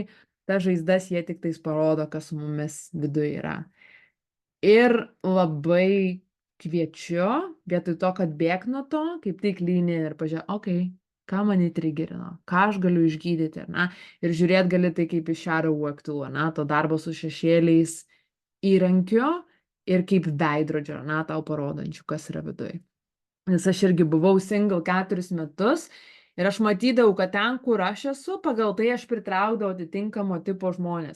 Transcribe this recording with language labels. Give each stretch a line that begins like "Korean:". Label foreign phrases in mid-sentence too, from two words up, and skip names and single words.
Lithuanian: Ta žaizdas jie tik tais parodo, kas su mumis viduje yra. Ir labai kviečiu, vietoj to, kad bėg nuo to, kaip tik lynį ir pažiūrėti, okei, ką mane triggerino, ką aš galiu išgydyti, ar ne? Ir žiūrėti gali tai kaip iš
English: shadow work tool,
Lithuanian: ar ne? To darbo su šešėliais įrankio ir kaip veidrodžio, ar ne? Tau parodančių, kas yra viduje. Nes aš irgi buvau single 4 metus ir aš matydavau, kad ten, kur aš esu, pagal tai aš pritraukdavau atitinkamo tipo žmonės.